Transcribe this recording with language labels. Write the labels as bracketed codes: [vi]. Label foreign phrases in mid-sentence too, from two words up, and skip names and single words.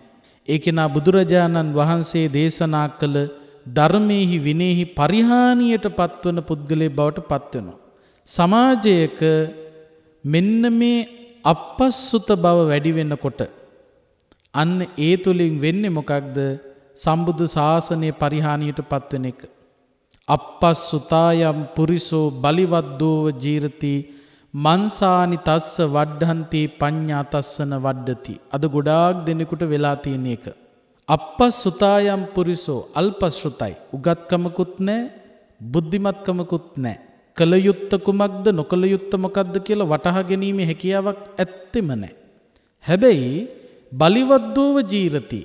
[si] ඒකේනා බුදුරජාණන් වහන්සේ දේශනා කළ ධර්මයේහි විනයෙහි පරිහානියට පත්වන පුද්ගලයෙක් බවට පත් වෙනවා. සමාජයක මෙන්න මේ අපස්සුත බව වැඩි වෙනකොට අන්න ඒ තුලින් වෙන්නේ මොකක්ද? සම්බුද්ධ ශාසනයේ පරිහානියට පත්වෙන එක. [pi] අපස්සුතායම් පුරිසෝ බලිවද්දෝව ජීරති මන්සානි තස්ස වඩ්ඩන්ති පඤ්ඤා තස්සන වඩ්ඩති. [si] අද ගොඩාක් දෙනෙකුට වෙලා තියෙන එක. [pi] අපස්සුතායම් පුරිසෝ [si] අල්පශ්‍රුතයි. උගත්කමකුත් නැහැ, බුද්ධිමත්කමකුත් නැහැ. කල යුත්ත කුමක්ද නොකල යුත්ත මොකක්ද කියලා වටහා ගැනීමේ හැකියාවක් ඇත්තෙම නැහැ. හැබැයි [pi] බලිවද්දෝව ජීරති.